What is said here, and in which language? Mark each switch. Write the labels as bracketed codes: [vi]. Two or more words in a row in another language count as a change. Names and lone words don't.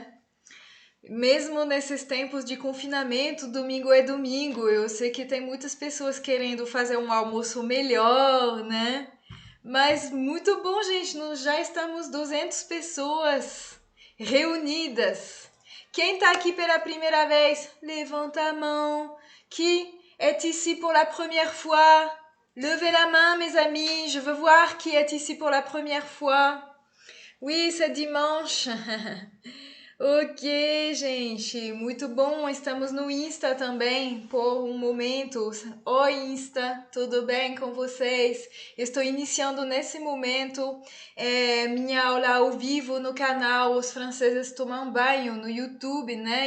[pt] Mesmo nesses tempos de confinamento, domingo é domingo. Eu sei que tem muitas pessoas querendo fazer um almoço melhor, né? Mas muito bom, gente. Nós já estamos 200 pessoas reunidas. Quem tá aqui pela primeira vez, levanta a mão. [fr] Qui est ici pour la première fois? Levez la main, mes amis. Je veux voir qui est ici pour la première fois. Oui, c'est dimanche. [pt] Ok, gente, muito bom. Estamos no Insta também por um momento. Oi, Insta, tudo bem com vocês? Estou iniciando nesse momento minha aula ao vivo no canal Os Franceses Tomam Banho no YouTube, né?